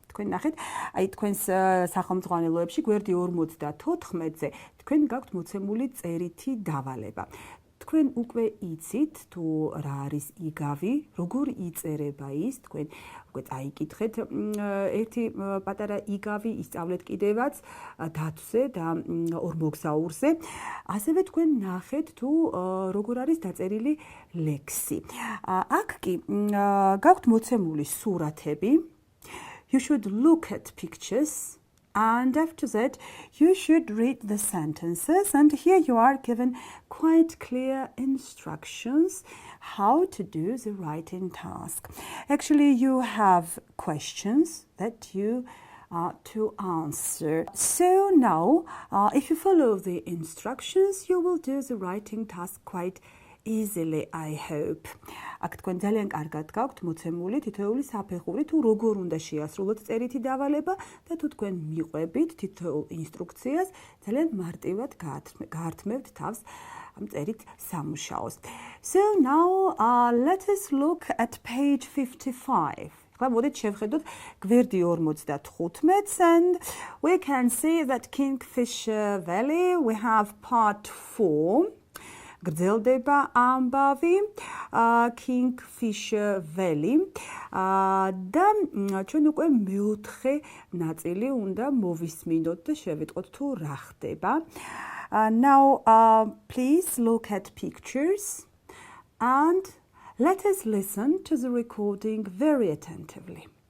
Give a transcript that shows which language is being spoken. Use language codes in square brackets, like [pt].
[ka] თქვენ ნახეთ, აი თქვენს სახელმძღვანელოებში გვერდი 54-ზე თქვენ გაქვთ მოცემული წერითი დავალება. თქვენ უკვე იცით თუ რა არის იგავი, როგორ იწერება ის, თქვენ უკვე წაიკითხეთ ერთი პატარა იგავი, ისწავლეთ კიდევაც დათვზე და ორმოგზაურზე. ასევე თქვენ ნახეთ თუ როგორ არის დაწერილი ლექსი. აქ კი გაქვთ მოცემული სურათები. [en] You should look at pictures. And after that, you should read the sentences. And here you are given quite clear instructions how to do the writing task. Actually, you have questions that you are to answer. So now, if you follow the instructions, you will do the writing task quite easily, I hope. [ka] აქ თქვენ ძალიან კარგად გაქვთ მოცემული თითოეული საფეხური თუ როგორ უნდა შეასრულოთ წერითი დავალება და თუ თქვენ მიყვებით თითოეულ ინსტრუქციას ძალიან მარტივად გაართმევთ თავს ამ წერით სამუშაოს. [en] So now let us look at page 55. [ka] ახლა მოდით შევხედოთ გვერდი 55 [en] and we can see that Kingfisher Valley we have part 4. [ka] გრძელდება ამბავი Kingfisher Valley და ჩვენ უკვე მეოთხე ნაწილი უნდა მოვისმინოთ და შევიტყოთ თუ რა ხდება. [en] Now please look at pictures and let us listen to the recording very attentively.